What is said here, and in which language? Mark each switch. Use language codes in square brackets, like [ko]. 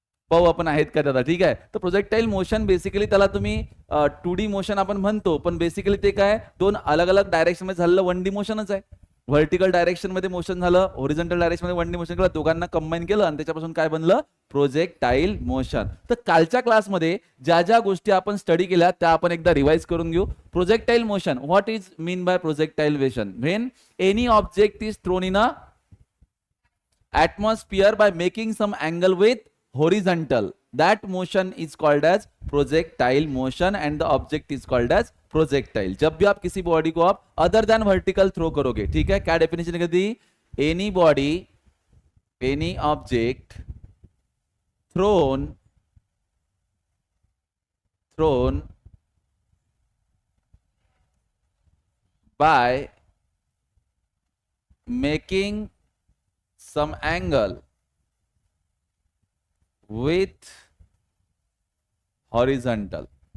[mr] पाहू आपण आहेत का त्याला. ठीक आहे. तर प्रोजेक्टाईल मोशन बेसिकली त्याला तुम्ही 2D मोशन आपण म्हणतो, पण बेसिकली ते काय, दोन अलग अलग डायरेक्शन मध्ये झालेलं 1D मोशनच आहे. व्हर्टिकल डायरेक्शन मध्ये मोशन झालं, होरिझॉन्टल डायरेक्शन मध्ये 1D मोशन केलं, दोघांना कंबाईन केलं आणि त्याच्यापासून काय बनलं? Projectile motion. तर कालच्या क्लासमध्ये ज्या ज्या गोष्टी आपण स्टडी केल्या त्या आपण एकदा रिवाइज करून घेऊ. [en] Projectile motion, what is mean by projectile motion? When any object is thrown in a atmosphere by making some angle with horizontal, that motion is called as projectile motion and the object is called as projectile. [hi] जब भी आप किसी body को आप other than vertical throw करोगे, ठीक है, क्या डेफिनेशन कर दी? [en] Any body, any object thrown by making some angle with horizontal.